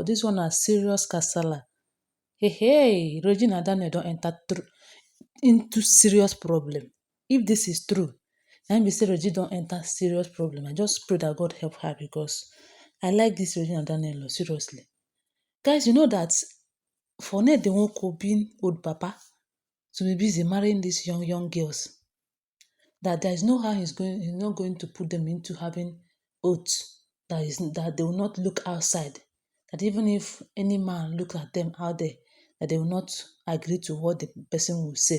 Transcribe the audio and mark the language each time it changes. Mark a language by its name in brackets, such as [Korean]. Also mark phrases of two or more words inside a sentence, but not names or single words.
[Nigerian Pidgin] Dis one na serious kasala. Regina Daniel don enter into serious problem. If dis is true, na im be sey Regina don enter serious problem. I just pray dat God help her because I like dis Regina Daniel oo, seriously. Guys, you know dat for Nnedi Nwoko being old papa to be busy marrying dis young girls, that there is no how he's not going to put them into having oath that they will not look outside. That even if any man look at them out there, that they will not agree to what the person will say.